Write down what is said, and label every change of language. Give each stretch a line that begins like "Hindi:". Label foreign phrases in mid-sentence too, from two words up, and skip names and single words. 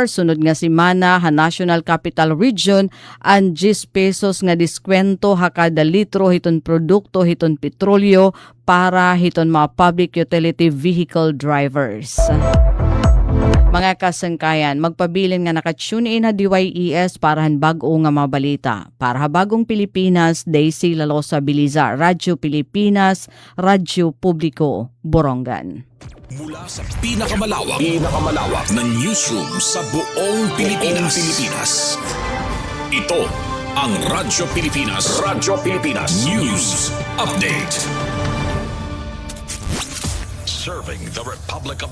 Waray: sunod nga semana National Capital Region ang 10 pesos nga diskwento kada litro hiton produkto hiton petrolyo para hiton mga
English: public utility vehicle drivers.
Waray: Mga kasangkayan, magpabilin nga nakatune in na DYES para bag-o nga mga balita. Para bagong Pilipinas, Daisy Lalosa Biliza, Radyo Pilipinas, Radyo Publiko, Borongan.
Filipino: Mula sa pinakamalawak na newsroom sa buong Pilipinas. Ito ang Radyo Pilipinas News Update.
English: Serving the Republic of